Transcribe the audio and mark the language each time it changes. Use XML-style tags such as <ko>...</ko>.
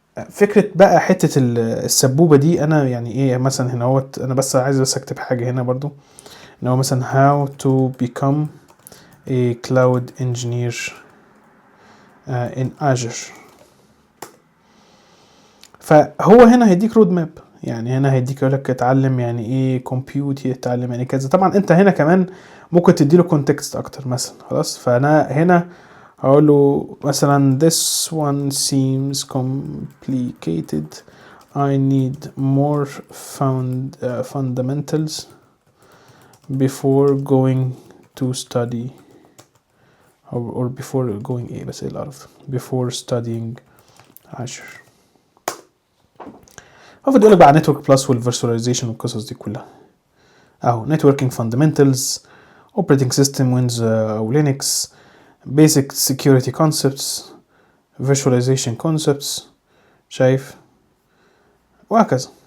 <ar>فكره بقى حته السبوبه دي، انا يعني ايه مثلا هنا اهوت، انا بس عايز اكتب حاجه هنا برضو ان هو مثلا</ar> <en>how to become a cloud engineer in Azure.</en> <ar>فهو هنا هيديك رود ماب، يعني هنا هيديك يقولك اتعلم يعني ايه كومبيوت، اتعلم يعني كذا. طبعا انت هنا كمان ممكن تديله كونتكست اكتر مثلا. خلاص، فانا هنا هقول له مثلا</ar> <en>this one seems complicated, I need more fundamentals before going to study or before going</en> <ar>ايه بس ايه العرف</ar> <en>before studying Azure.</en> <ar>المفروض يقولك بقى نتورك بلس والفيرتواليزيشن والقصص دي كلها اهو.</ar> <en>Networking fundamentals, operating system Windows او Linux, basic security concepts, virtualization concepts, شايف، وهكذا.</en>